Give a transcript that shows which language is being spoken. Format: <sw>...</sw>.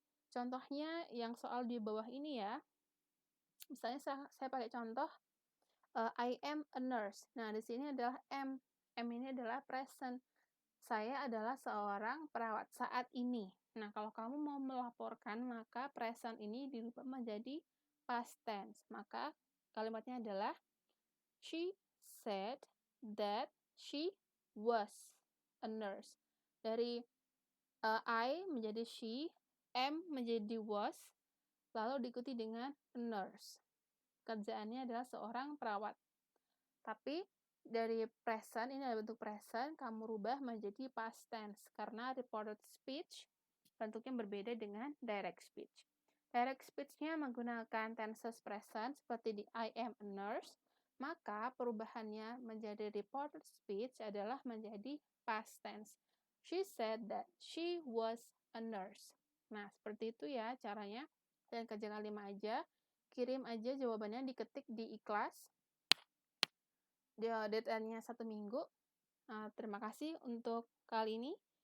<id>Contohnya yang soal di bawah ini ya. Misalnya saya pakai contoh I am a nurse. Nah, di sini adalah am. Am ini adalah present. Saya adalah seorang perawat saat ini. Nah, kalau kamu mau melaporkan, maka present ini dirubah menjadi past tense.</id> <en>Maka kalimatnya adalah she said that she was a nurse.</en> <id>Dari I menjadi she, am menjadi was, lalu diikuti dengan a nurse. Kerjaannya adalah seorang perawat. Tapi dari present, ini adalah bentuk present, kamu rubah menjadi past tense karena reported speech bentuknya berbeda dengan direct speech. Direct speech-nya menggunakan tenses present seperti di I am a nurse, maka perubahannya menjadi reported speech adalah menjadi past tense.</id> <en>She said that she was a nurse.</en> <id>Nah, seperti itu ya caranya. Dan kerjakan 5 aja, kirim aja jawabannya, diketik di iKlas. Deadline-nya 1 minggu. Terima kasih untuk kali ini.</id>